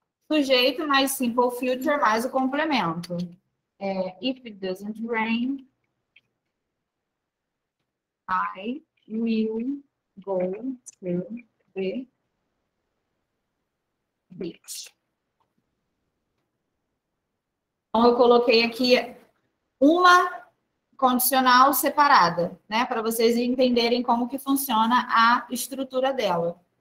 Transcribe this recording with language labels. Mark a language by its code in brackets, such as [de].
[pt] Sujeito mais simple future mais o complemento. [en] If it doesn't rain, I will go to the beach. [pt] Então, eu coloquei aqui uma condicional separada, né? Para vocês entenderem como que funciona a estrutura dela.